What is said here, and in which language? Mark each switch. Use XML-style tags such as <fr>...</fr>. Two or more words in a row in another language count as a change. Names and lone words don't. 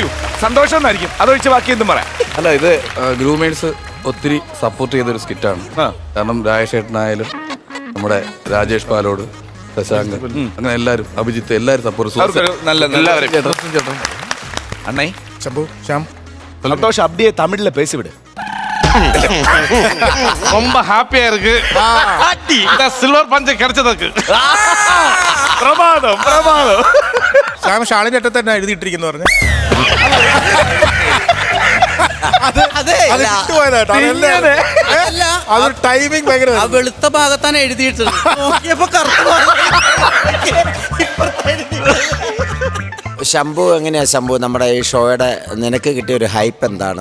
<ml>സന്തോഷം എന്നായിരിക്കും. അതൊഴിച്ച് ബാക്കി എന്തും പറയാം. അല്ല, ഇത് ഗ്രൂമേഴ്സ് ഒത്തിരി സപ്പോർട്ട് ചെയ്തൊരു സ്കിറ്റാണ്. കാരണം രാജേഷേട്ടനായാലും നമ്മുടെ രാജേഷ് പാലോട്, ശശാങ്ക്, അങ്ങനെ എല്ലാവരും, അഭിജിത്ത്, എല്ലാവരും സപ്പോർട്ട്. അണ്ണേ ശംഭു, ശ്യാം,</ml> <ta>சந்தோஷ் அப்படியே தமிழ்ல பேசிவிடு. ரொம்ப ஹாப்பியா இருக்கு இந்த</ta> <en>silver punch</en> <ta>கிடைச்சதுக்கு. பிரமாதம்.</ta> <ml>ശ്യാം ഷാളിൻ്റെ അറ്റത്ത് തന്നെ എഴുതിയിട്ടിരിക്കുന്നു പറഞ്ഞു. അതൊരു ടൈമിംഗ് ഭയങ്കര. ആ വെളുത്ത ഭാഗത്താണ് എഴുതിയിട്ടത്. നോക്കിയപ്പോ ശംഭു, എങ്ങനെയാ ശംഭു നമ്മുടെ ഈ ഷോയുടെ നിനക്ക് കിട്ടിയ ഒരു ഹൈപ്പ് എന്താണ്?</ml>